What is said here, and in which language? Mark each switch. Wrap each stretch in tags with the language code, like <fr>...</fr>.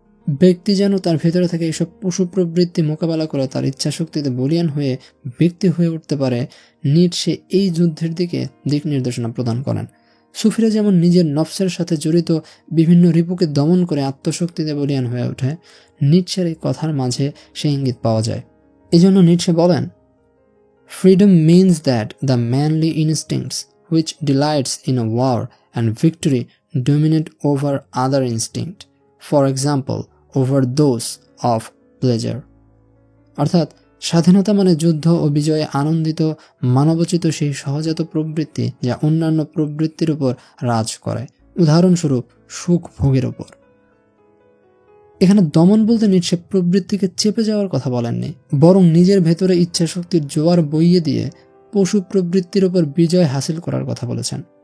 <bn>ব্যক্তি যেন তার ভেতরে থেকে এইসব পশু প্রবৃত্তি মোকাবেলা করে তার ইচ্ছাশক্তিতে বলিয়ান হয়ে ব্যক্তি হয়ে উঠতে পারে। নিটশে এই যুদ্ধের দিকে দিক নির্দেশনা প্রদান করেন। সুফিরা যেমন নিজের নফসের সাথে জড়িত বিভিন্ন রিপুকে দমন করে আত্মশক্তিতে বলিয়ান হয়ে ওঠে, নিটশের এই কথার মাঝে সেই ইঙ্গিত পাওয়া যায়। এই জন্য নিটশে বলেন,</bn> <en>Freedom means that the manly instincts which delights in a war and victory dominate over other instinct, for example, over those of pleasure.</en> <bn>অর্থাৎ স্বাধীনতা মানে যুদ্ধ ও বিজয়ে আনন্দিত মানবোচিত সেই সহজাত প্রবৃত্তি যা অন্যান্য প্রবৃত্তির উপর রাজ করে, উদাহরণস্বরূপ সুখ ভোগের উপর। এখানে দমন বলতে নিটশে প্রবৃত্তিকে চেপে যাওয়ার কথা বলেননি, বরং নিজের ভেতরে ইচ্ছা শক্তির জোয়ার বইয়ে দিয়ে পশু প্রবৃত্তির উপর বিজয় হাসিল করার কথা বলেছেন।</bn>